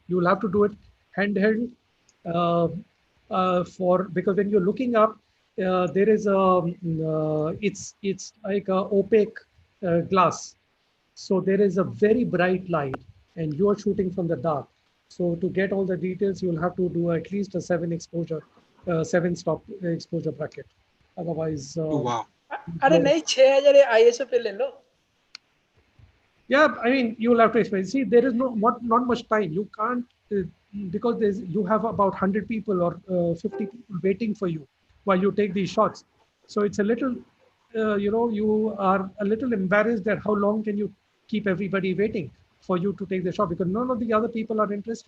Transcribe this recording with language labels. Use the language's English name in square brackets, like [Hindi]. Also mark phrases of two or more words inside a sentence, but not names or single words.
[English] You will have to do it handheld because when you're looking up, there is it's like a opaque glass. So there is a very bright light and you are shooting from the dark. So to get all the details, you'll have to do at least a 7 stop exposure bracket. Otherwise, Wow. [Hindi] अरे नहीं 6000 ISO पे ले लो. [English] yeah, I mean, you'll have to explain. See, there is not much time. You can't because you have about 100 people or 50 people waiting for you while you take these shots. So it's a little, you are a little embarrassed that how long can you keep everybody waiting for you to take the shot because none of the other people are interested.